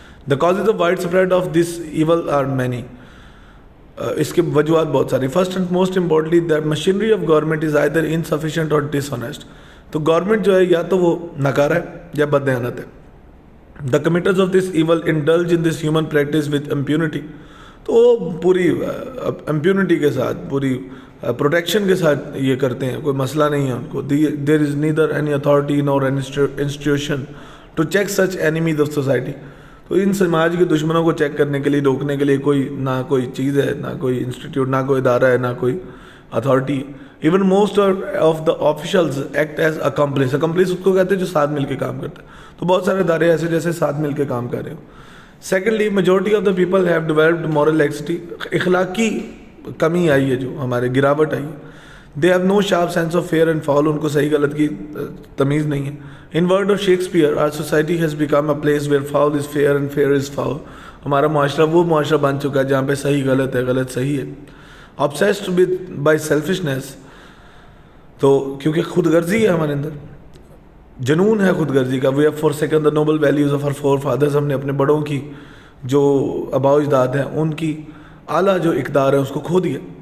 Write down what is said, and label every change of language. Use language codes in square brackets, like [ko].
[en] The causes of widespread of this evil are many. [ur] اس کے وجوہات بہت ساری. [en] First and most importantly, the machinery of government is either insufficient or dishonest. [ur] تو government جو ہے یا تو وہ ناکارہ ہے یا بددیانت ہے. [en] The committers of this evil indulge in this human practice with impunity. [ur] تو وہ پوری امپیونٹی کے ساتھ، پوری پروٹیکشن کے ساتھ یہ کرتے ہیں، کوئی مسئلہ نہیں ہے ان کو. [en] There is neither any authority nor any institution to check such enemies of society. [ur] تو ان سماج کے دشمنوں کو چیک کرنے کے لیے، روکنے کے لیے نہ کوئی چیز ہے، نہ کوئی انسٹیٹیوٹ، نہ کوئی ادارہ ہے، نہ کوئی authority. [en] Even most of the officials act as accomplice. [ur] Accomplice اس کو کہتے ہیں جو ساتھ مل کے کام کرتے ہیں. تو بہت سارے ادارے ایسے جیسے ساتھ مل کے کام کر رہے ہوں. [en] Secondly, majority of the people have developed moral laxity. [ur] اخلاقی کمی آئی ہے، جو ہمارے گراوٹ آئی ہے. [en] They have no sharp sense of fair and foul. [ur] ان کو صحیح غلط کی تمیز نہیں ہے. [en] In word of Shakespeare, our society has become a place where foul is fair and fair is foul. [ur] ہمارا معاشرہ وہ معاشرہ بن چکا ہے جہاں پہ صحیح غلط ہے، غلط صحیح ہے. [en] obsessed with by selfishness. [ur] تو کیونکہ خود غرضی ہے ہمارے اندر، جنون ہے خود غرضی کا. [en] we have forsaken the noble values of our forefathers. [ur] ہم نے اپنے بڑوں کی جو آباء و اجداد ہیں ان کی اعلیٰ جو اقدار ہے اس کو کھو دیا.